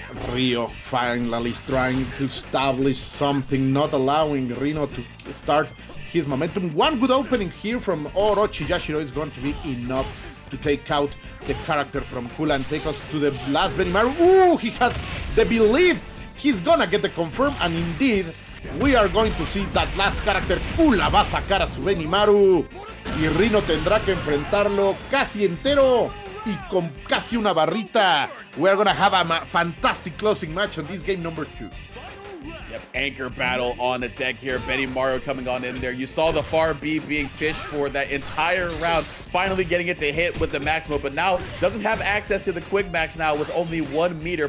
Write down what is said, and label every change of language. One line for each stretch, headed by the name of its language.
English: Rio finally trying to establish something, not allowing Rino to start his momentum. One good opening here from Orochi Yashiro is going to be enough to take out the character from Kula and take us to the last Benimaru. Ooh, he had the belief he's gonna get the confirm, and indeed, we are going to see that last character.
Spanish: Kula va a sacar a su Benimaru y Rino tendrá que enfrentarlo casi entero y con casi una barrita.
English: We're gonna have a fantastic closing match on this game number 2. Yep, anchor battle on the deck here. Benimaru coming on in there. You saw the far B being fished for that entire round, finally getting it to hit with the Maxima, but now doesn't have access to the quick max now with only 1 meter.